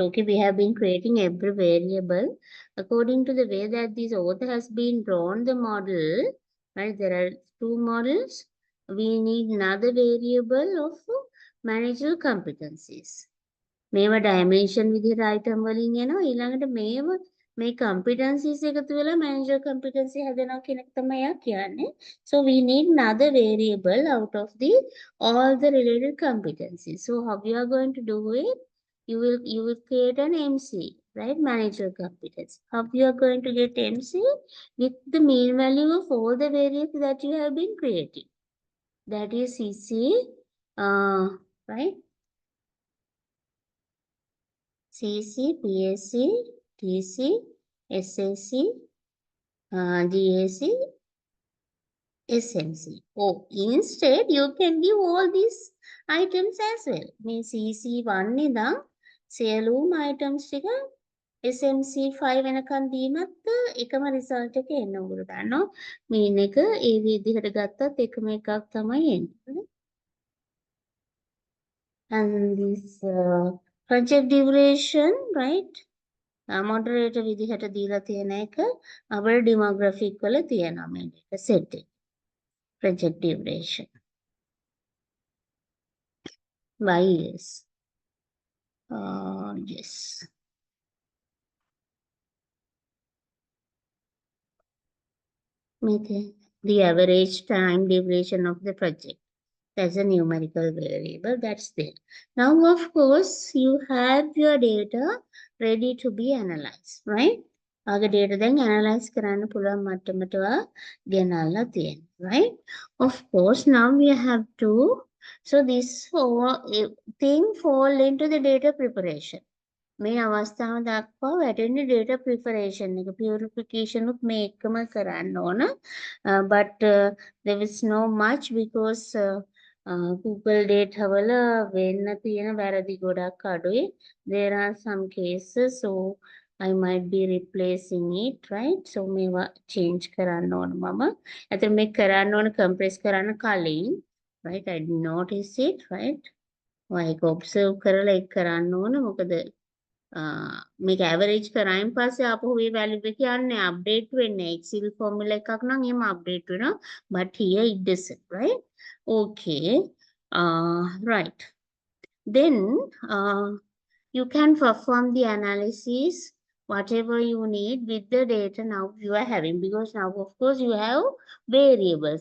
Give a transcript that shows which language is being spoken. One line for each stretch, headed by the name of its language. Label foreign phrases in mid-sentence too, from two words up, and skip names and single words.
English: Okay, we have been creating every variable according to the way that this author has been drawn the model. Right. There are two models. We need another variable of manager competencies.
Sinhala: මේවා dimension විදිහට item වලින් එනවා ඊළඟට මේව මේ competencies එකතු වෙලා
English: manager competency
Sinhala: හැදෙනවා කියන එක තමයි යා කියන්නේ.
English: So we need another variable out of the all the related competencies. So how we are going to do it? You will create an MC, right? Manager competence. How you are going to get MC? With the mean value of all the variables that you have been creating. That is CC, right? CC, PSC, TC, SAC, GAC, SMC. Oh, instead you can give all these items as well.
Sinhala: මේ CC1 ඉඳන් සියලුම items ටික SMC5 වෙනකන් දීමත් එකම result එක එන්න උගුරු ගන්නවා. mean එක ඒ විදිහට ගත්තත් එකම එකක් තමයි එන්නේ.
English: And this project duration, right?
Sinhala: moderator විදිහට දීලා තියෙන එක අපේ demographic වල තියෙනවා මේක set එක.
English: project duration by years. Yes. Okay. The average time duration of the project. That's a numerical variable that's there. Now, of course, you have your data ready to be analyzed, right?
Sinhala: ආගේ data දැන් analyze කරන්න පුළුවන් මට්ටමට ගෙනල්ලා තියෙනවා,
English: right? Of course, now we have to, so this whole thing fall into the data preparation.
Sinhala: මේ අවස්ථාව දක්වා වැටෙන්නේ
English: data preparation
Sinhala: එක purification උත් මේ එකම කරන්න ඕන.
English: But there is no much because Google data
Sinhala: වල වෙන්න තියෙන වැරදි ගොඩක් අඩුයි.
English: There are some cases, so I might be replacing it, right?
Sinhala: So මේවා change කරන්න ඕන මම. ඇතර මේ කරන්න ඕන compress කරන්න කලින්,
English: right? I notice it, right?
Sinhala: ඔයක observe කරලා ඒක කරන්න ඕන. මොකද මේක ඇවරේජ් කරායින් පස්සේ ආපහු මේ වැලියු එක යන්නේ අප්ඩේට් වෙන්නේ
English: Excel formula
Sinhala: එකක් නම් එහෙම අප්ඩේට් වෙනවා
English: but here it doesn't, right? Okay, right. Then you can perform the analysis whatever you need with the data now you are having, because now of course you have variables.